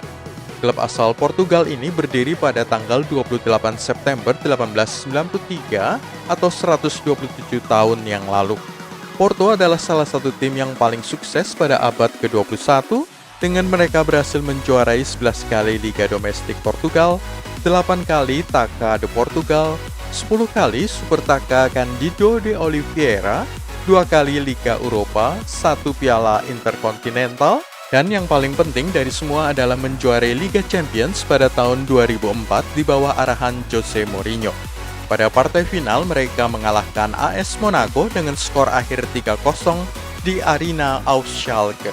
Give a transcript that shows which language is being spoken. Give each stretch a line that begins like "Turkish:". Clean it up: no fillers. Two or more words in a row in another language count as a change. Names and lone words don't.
Indonesian: Klub asal Portugal ini berdiri pada tanggal 28 September 1893 atau 127 tahun yang lalu. Porto adalah salah satu tim yang paling sukses pada abad ke-21 dengan mereka berhasil menjuarai 11 kali Liga Domestik Portugal, 8 kali Taça de Portugal, 10 kali Super Taça Cândido de Oliveira, 2 kali Liga Eropa, 1 Piala Interkontinental, dan yang paling penting dari semua adalah menjuarai Liga Champions pada tahun 2004 di bawah arahan Jose Mourinho. Pada partai final mereka mengalahkan AS Monaco dengan skor akhir 3-0 di Arena auf Schalke.